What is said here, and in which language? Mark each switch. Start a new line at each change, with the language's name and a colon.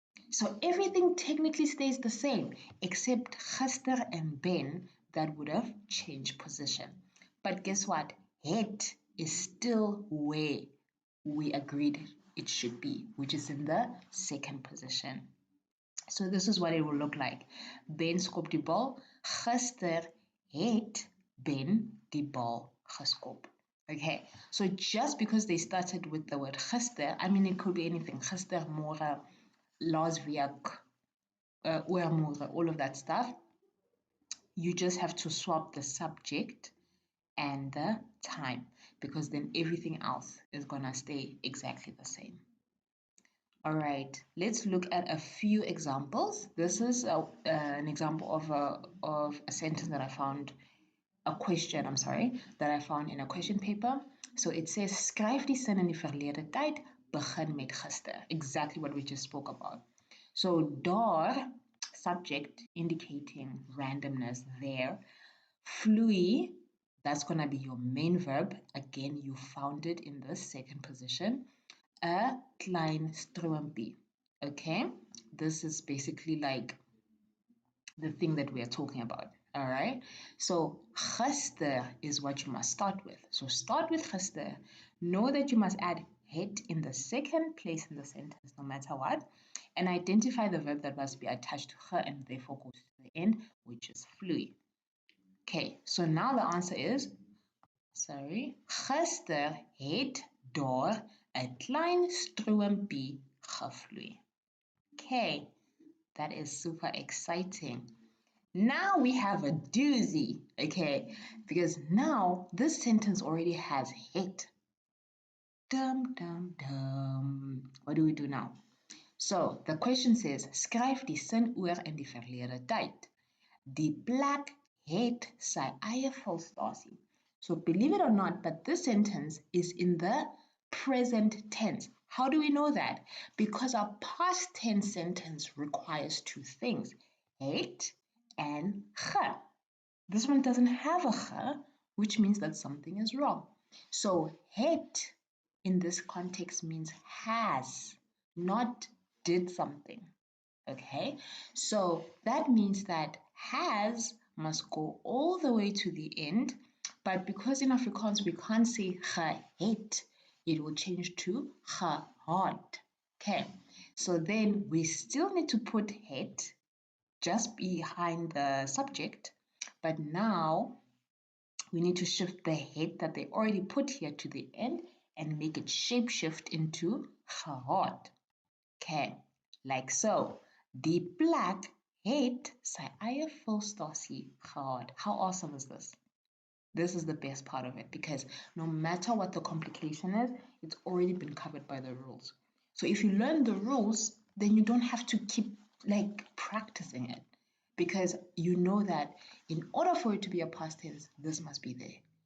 English: So everything technically stays the same, except gister and Ben that would have changed position. But guess what? Het is still where we agreed it should be, which is in the second position. So this is what it will look like.
Afrikaans: Ben skop die bal, gister het Ben die bal geskop.
English: Okay, so just because they started with the word gister, I mean, it could be anything. Gister, môre, laasweek, all of that stuff. You just have to swap the subject and the time, because then everything else is gonna stay exactly the same. All right, let's look at a few examples. This is an example of a sentence that I found, a question, I'm sorry, that I found in a question paper. So it says,
Afrikaans: skryf die sin in die verlede tyd, begin met gister.
English: Exactly what we just spoke about. So daar, subject indicating randomness there. Vloei, that's going to be your main verb. Again, you found it in the second position.
Afrikaans: 'n klein stroompie.
English: Okay, this is basically like the thing that we are talking about. All right, so gister is what you must start with. So start with gister. Know that you must add het in the second place in the sentence, no matter what, and identify the verb that must be attached to her and therefore goes to the end, which is vloei. Okay, so now the answer is,
Afrikaans: gister het daar 'n klein stroompie gevloei.
English: Okay, that is super exciting. Now we have a doozy, okay, because now this sentence already has het. Dum, dum, dum. What do we do now? So the question says,
Afrikaans: skryf die sin oor in die verlede tyd. Die plek het sy eie volstasie.
English: So believe it or not, but this sentence is in the present tense. How do we know that? Because our past tense sentence requires two things, het and ge. This one doesn't have a ge, which means that something is wrong. So het in this context means has, not did something. Okay, so that means that has must go all the way to the end, but because in Afrikaans we can't say gehet, it will change to gehad. Okay, so then we still need to put het just behind the subject, but now we need to shift the het that they already put here to the end and make it shapeshift into gehad. Okay, like so.
Afrikaans: Die plek het sy eie volstasie gehad.
English: How awesome is this? This is the best part of it, because no matter what the complication is, it's already been covered by the rules. So if you learn the rules, then you don't have to keep like practicing it, because you know that in order for it to be a past tense, this must be there.